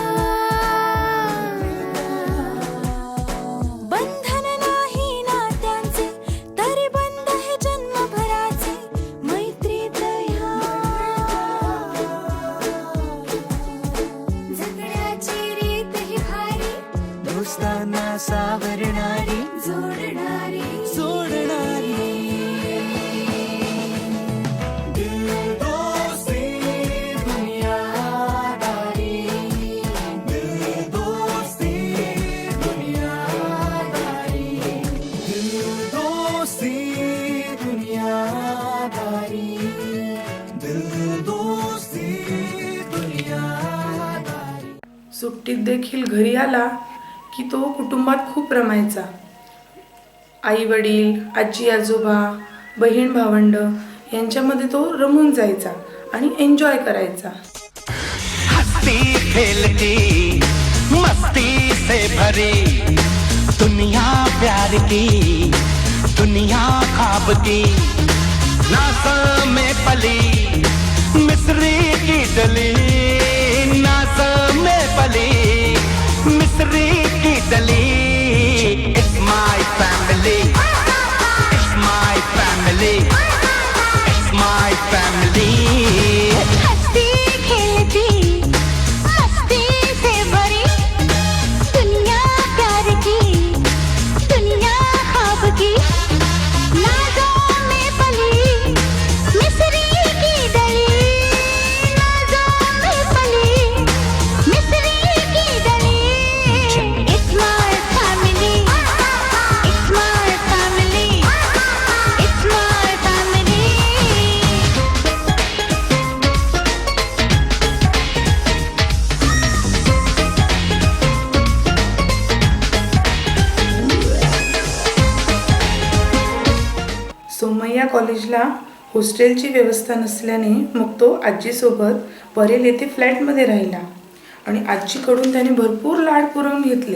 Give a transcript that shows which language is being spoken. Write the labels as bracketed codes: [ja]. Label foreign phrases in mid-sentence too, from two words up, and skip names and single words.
[mr] बंधन नाही नात्यांचे तरी बंध हे जन्मभराचे मैत्रीत ह्या. जगण्याची रीत ही भारी, दोस्ताना सावरणारी जोडणारी सोडणारी. दिल दोस्ती दुनियादारी, दिल दोस्ती दुनियादारी, दिल दोस्ती दुनियादारी, दिल दोस्ती दुनियादारी. सुट्टीत देखील घरी आला की तो कुटुंबात खूप रमायचा. आई वडील, आजी आजोबा, बहीण भावंड यांच्यामध्ये तो रमून जायचा आणि एन्जॉय करायचा. [hi] हंसती खेलती मस्ती से भरी दुनिया प्यार की, दुनिया ख्वाब की। नासा में पली मिस्री की डली, नासा में पली मिस्री की डली। [en] It's my family, it's my family, it's my family. [hi] हंसती खेलती मस्ती से भरी दुनिया प्यार की, दुनिया ख्वाब की। नाज़ों में पली मिस्री की डली, नाज़ों में पली मिस्री की डली। [en] It's my family, it's my family, it's my family. [mr] सोमय्या कॉलेजला हॉस्टेलची व्यवस्था नसल्याने मग तो आजीसोबत परेल येथे फ्लॅटमध्ये राहिला आणि आजीकडून त्याने भरपूर लाड पुरवून घेतले.